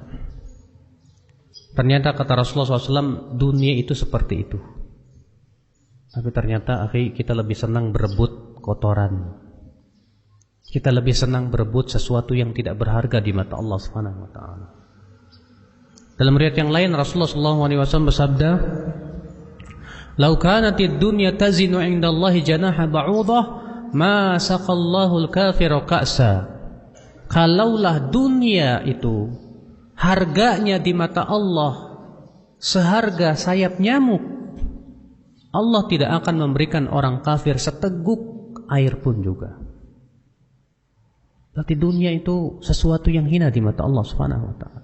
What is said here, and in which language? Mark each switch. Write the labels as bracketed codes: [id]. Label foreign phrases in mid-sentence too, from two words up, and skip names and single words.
[id] Ternyata kata [ar] Rasulullah SAW, [id] dunia itu seperti itu. Tapi ternyata akhi, kita lebih senang berebut kotoran. Kita lebih senang berebut sesuatu yang tidak berharga di mata Allah [ar] Subhanahu wa taala. [id] Dalam riwayat yang lain [ar] Rasulullah SAW [id] bersabda, [ar] "لو كانت الدنيا تزن عند الله جناح بعوضة, ما سقى الله الكافر كأسا." [id] Kalaulah dunia itu harganya di mata Allah seharga sayap nyamuk, Allah tidak akan memberikan orang kafir seteguk air pun juga. Berarti dunia itu sesuatu yang hina di mata Allah [ar] Subhanahu wa taala.